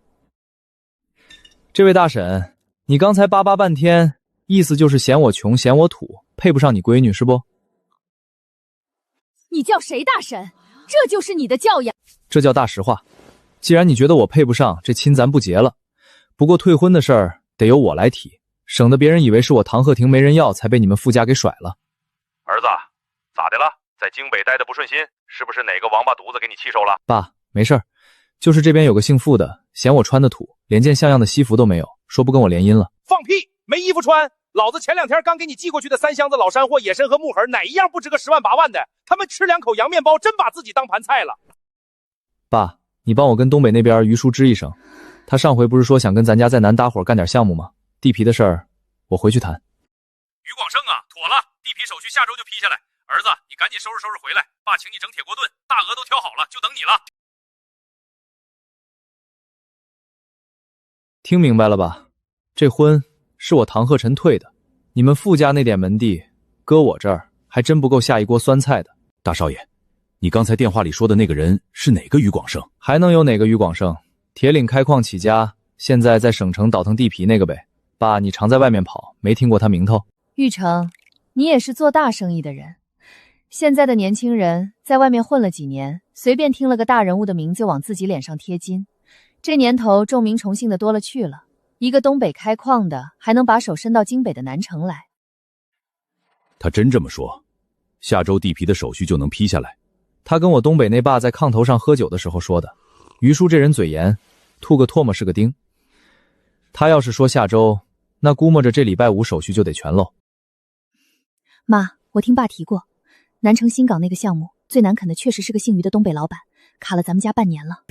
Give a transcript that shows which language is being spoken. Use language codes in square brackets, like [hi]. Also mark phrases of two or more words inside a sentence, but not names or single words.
[zh] 這位大嬸，你剛才巴巴半天，意思就是嫌我窮，嫌我土，配不上你閨女是不？你叫誰大嬸？這就是你的教養？這叫大實話。既然你覺得我配不上，這親咱不結了。不過退婚的事兒得由我來提，省得別人以為是我唐鶴亭沒人要才被你們傅家給甩了。兒子，咋的了？在京北待得不順心，是不是哪個王八犢子給你氣受了？爸，沒事兒，就是這邊有個姓傅的，嫌我穿的土，連件像樣的西服都沒有，說不跟我聯姻了。放屁！沒衣服穿！老子前2天剛給你寄過去的3箱子老山貨、野參和木盒，哪一樣不值個10萬8萬的？他們吃2口洋麵包，真把自己當盤菜了。爸，你幫我跟東北那邊於叔吱一聲，他上回不是說想跟咱家在南搭夥幹點項目嗎？地皮的事兒，我回去談。於廣勝啊，妥了，地皮手續下周就批下來。兒子，你趕緊收拾收拾回來，爸請你整鐵鍋燉，大鵝都挑好了，就等你了。聽明白了吧？這婚是我唐鶴臣退的，你們傅家那點門第，擱我這兒還真不夠下一鍋酸菜的。大少爺，你剛才電話裡說的那個人是哪個於廣勝？還能有哪個於廣勝？鐵嶺開礦起家，現在在省城倒騰地皮那個唄。爸，你常在外面跑，沒聽過他名頭？玉成，你也是做大生意的人。現在的年輕人在外面混了幾年，隨便聽了個大人物的名就往自己臉上貼金。這年頭重名重姓的多了去了，一個東北開礦的還能把手伸到京北的南城來。他真這麼說，下周地皮的手續就能批下來。他跟我東北那爸在炕頭上喝酒的時候說的。於叔這人嘴嚴，吐個唾沫是個釘。他要是說下周，那估摸着這禮拜5手續就得全漏。媽，我聽爸提過，南城新港那個項目最難啃的確實是個姓於的東北老闆，卡了咱們家半年了。